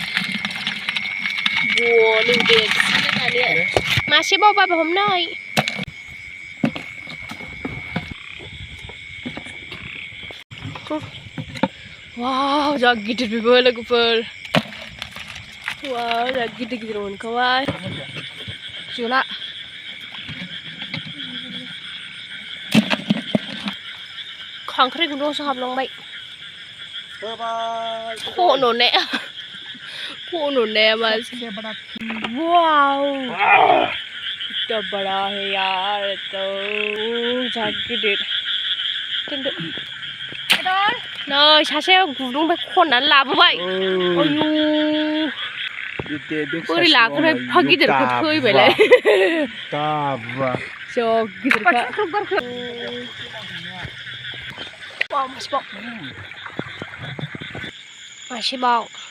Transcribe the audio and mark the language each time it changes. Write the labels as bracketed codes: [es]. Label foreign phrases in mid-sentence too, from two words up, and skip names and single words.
[brx] मासे बावबाबो हमनाय वाव जा गिदिर बेबो लोगोफोर वाव जा गिदिर मोनखाबाय जोला खांख्राइ गुदुंआवसो हाबलांबाय खन'नाया मासे वाव [hi] इतना बड़ा है यार [brx] तो जा गिदिर नै सासे गुदुंनिफ्राय खननानै लाबोबाय आयु बोरै लागोन एफा गिदिरखौ थैबायलाय जा गिदिरखा मासेबाव